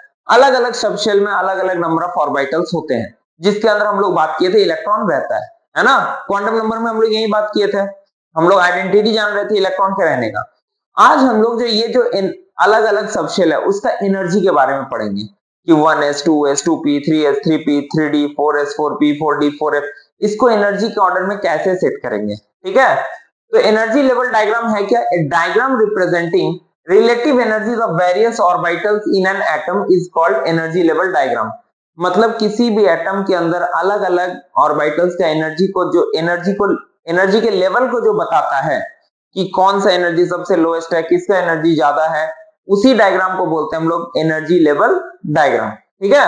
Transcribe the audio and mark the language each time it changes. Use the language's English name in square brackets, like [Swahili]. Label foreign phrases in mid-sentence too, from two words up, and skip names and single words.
[Hindi] अलग अलग सबशेल में अलग अलग [English] number of orbitals [Hindi] होते हैं, जिसके अंदर हम लोग बात किए थे इलेक्ट्रॉन रहता है ना। [English] quantum number [Hindi] में हम लोग यही बात किए थे, हम लोग आइडेंटिटी जान रहे थे इलेक्ट्रॉन के रहने का। आज हम लोग जो ये जो अलग अलग सबशेल है उसका एनर्जी के बारे में पढ़ेंगे कि 1s 2s 2p 3s 3p 3d 4s 4p 4d 4f, इसको एनर्जी के ऑर्डर में कैसे सेट करेंगे, ठीक है। [English] तो energy level diagram [Hindi] है क्या, [English] a diagram representing relative energies of various orbitals in an atom is called energy level diagram. [Hindi] मतलब किसी भी एटम के अंदर अलग अलग ऑर्बिटल्स का एनर्जी के लेवल को जो बताता है कि कौन सा एनर्जी सबसे लोएस्ट है, किसका एनर्जी ज्यादा है, उसी डायग्राम को बोलते हैं हम लोग [English] energy level diagram, [Hindi] ठीक है।